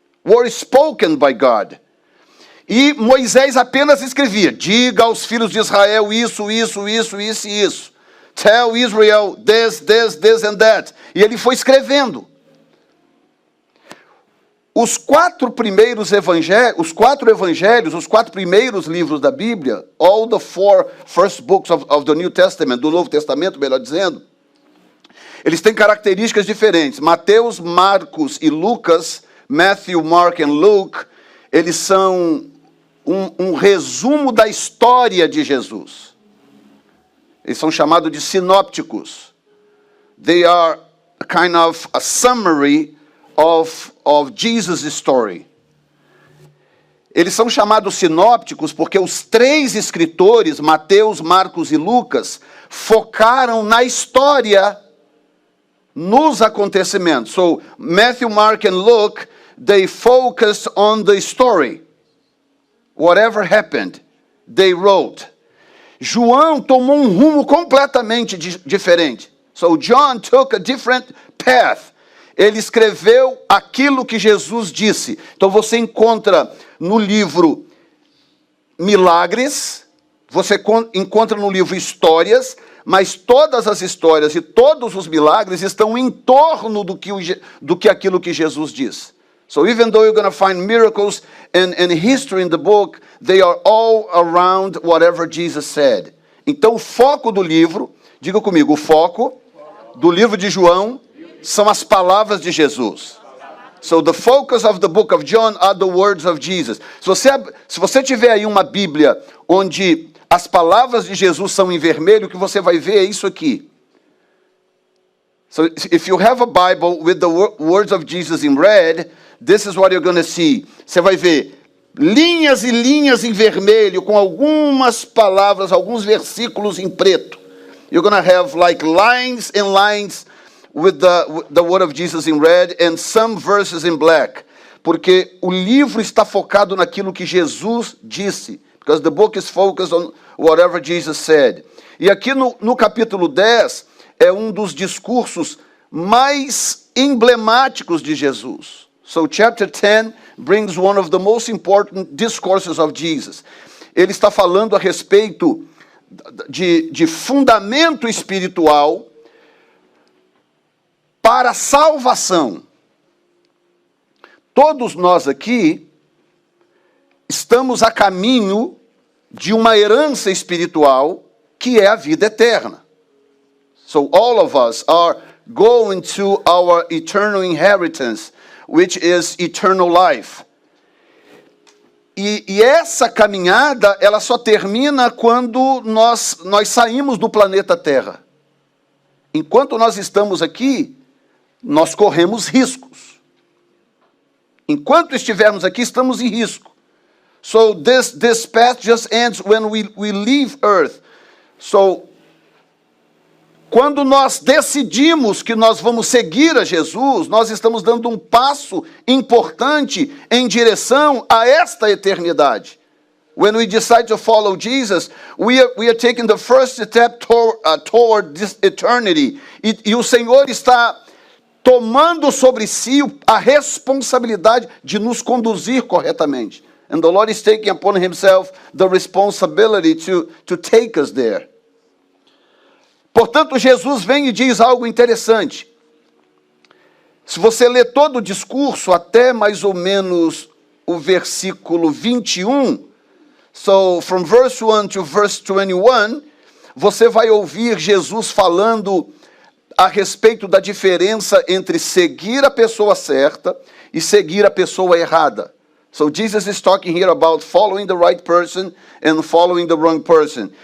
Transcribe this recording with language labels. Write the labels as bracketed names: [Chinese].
[English] were spoken by God. [Portuguese] E Moisés apenas escrevia, diga aos filhos de Israel isso, isso, isso, isso e isso. [English] Tell Israel this, this, this and that. [Portuguese] E ele foi escrevendo. Os quatro primeiros evangelhos, os quatro primeiros livros da Bíblia, [English] all the four first books of the New Testament, [Portuguese] do Novo Testamento, melhor dizendo, eles têm características diferentes. Mateus, Marcos e Lucas, Matthew, Mark and Luke, eles são um resumo da história de Jesus. Eles são chamados de sinópticos. [English] They are a kind of a summary of Jesus' story. [Portuguese] Eles são chamados sinópticos porque os três escritores, Mateus, Marcos e Lucas, focaram na história, nos acontecimentos. [English] So, Matthew, Mark and Luke, they focused on the story. Whatever happened, they wrote. [Portuguese] João tomou um rumo completamente diferente. [English] So, John took a different path. [Portuguese] Ele escreveu aquilo que Jesus disse. Então você encontra no livro Milagres, você encontra no livro Histórias, mas todas as histórias e todos os milagres estão em torno do que aquilo que Jesus diz. [English] So even though you're going to find miracles and history in the book, they are all around whatever Jesus said. [Portuguese] Então o foco do livro, diga comigo, o foco do livro de João são as palavras de Jesus. [English] So the focus of the book of John are the words of Jesus. [Portuguese] Se você tiver aí uma Bíblia onde as palavras de Jesus são em vermelho, o que você vai ver é isso aqui. [English] So if you have a Bible with the words of Jesus in red, this is what you're going to see. [Portuguese] Você vai ver linhas e linhas em vermelho com algumas palavras, alguns versículos em preto. [English] You're going to have like lines and lines with the word of Jesus in red and some verses in black. [Portuguese] Porque o livro está focado naquilo que Jesus disse. [English] Because the book is focused on whatever Jesus said. [Portuguese] E aqui no capítulo 10 é um dos discursos mais emblemáticos de Jesus. [English] So chapter 10 brings one of the most important discourses of Jesus. [Portuguese] Ele está falando a respeito de fundamento espiritual para a salvação. Todos nós aqui estamos a caminho de uma herança espiritual que é a vida eterna. [English] So all of us are going to our eternal inheritance, which is eternal life. [Portuguese] E essa caminhada, ela só termina quando nós saímos do planeta Terra. Enquanto nós estamos aqui, nós corremos riscos. Enquanto estivermos aqui, estamos em risco. [English] So this path just ends when we leave Earth. [Portuguese] So, quando nós decidimos que nós vamos seguir a Jesus, nós estamos dando um passo importante em direção a esta eternidade. [English] When we decide to follow Jesus, we are taking the first step toward this eternity. [Portuguese] E o Senhor está tomando sobre si a responsabilidade de nos conduzir corretamente. [English] And the Lord is taking upon himself the responsibility to take us there. [Portuguese] Portanto, Jesus vem e diz algo interessante. Se você ler todo o discurso, até mais ou menos o versículo 21, [English] so from verse 1 to verse 21, [Portuguese] você vai ouvir Jesus falando a respeito da diferença entre seguir a pessoa certa e seguir a pessoa errada. [English] So Jesus is talking here about following the right person and following the wrong person.